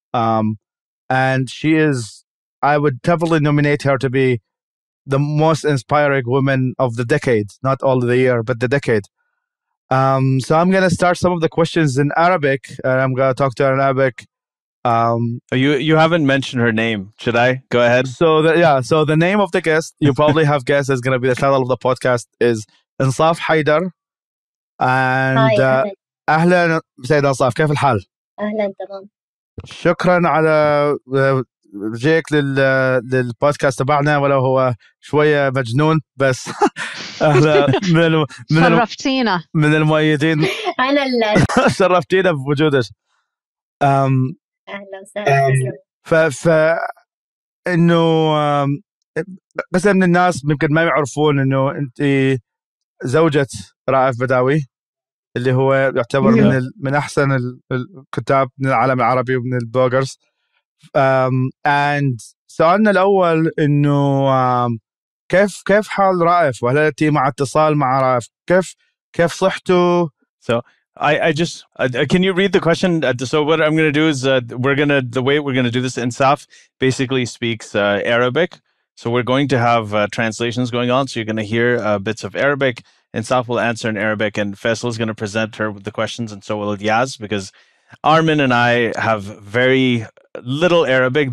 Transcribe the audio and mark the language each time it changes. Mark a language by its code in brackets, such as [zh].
[en] And she is, I would definitely nominate her to be the most inspiring woman of the decade, not all of the year, but the decade. So I'm going to start some of the questions in Arabic, and I'm going to talk to her in Arabic. You haven't mentioned her name. Should I? Go ahead. So the name of the guest, you probably have guessed, is going to be the title of the podcast, is Ensaf Haidar. [ar] And أهلا سيدة أنصاف، كيف الحال؟ أهلا تمام. شكرا على جيك للبودكاست تبعنا، ولو هو شوية مجنون بس أهلا شرفتينا من المؤيدين. أنا اللي شرفتينا بوجودك. أهلا وسهلا. إنه بس من الناس ممكن ما يعرفون إنه أنت زوجة رائف بداوي، اللي هو يعتبر من أحسن الكتاب من العالم العربي ومن البلوجرز. and سؤالنا الأول إنه كيف حال رائف، وهل أنت مع اتصال مع رائف؟ كيف صحته؟ [en] So I just can you read the question? So what I'm going to do is the way we're going to do this, Ensaf basically speaks Arabic. So we're going to have translations going on. So you're going to hear bits of Arabic. Ensaf will answer in Arabic, and Faisal is going to present her with the questions, and so will Yaz, because Armin and I have very little Arabic.